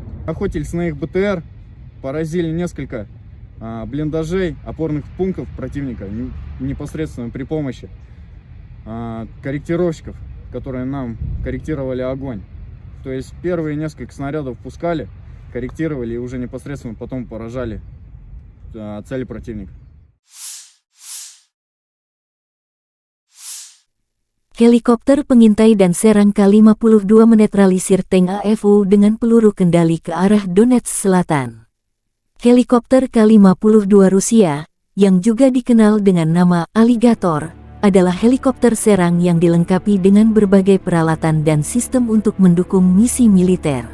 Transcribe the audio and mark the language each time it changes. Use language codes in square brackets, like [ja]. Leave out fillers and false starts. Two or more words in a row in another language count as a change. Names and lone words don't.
[ru] Охотились на их БТР, поразили несколько блиндажей, опорных пунктов противника непосредственно при помощи корректировщиков, которые нам корректировали огонь. То есть первые несколько снарядов пускали, корректировали и уже непосредственно потом поражали цели противника. [id] Helikopter pengintai dan serang K-52 menetralisir tank AFU dengan peluru kendali ke arah Donetsk Selatan. Helikopter K-52 Rusia, yang juga dikenal dengan nama Alligator, adalah helikopter serang yang dilengkapi dengan berbagai peralatan dan sistem untuk mendukung misi militer.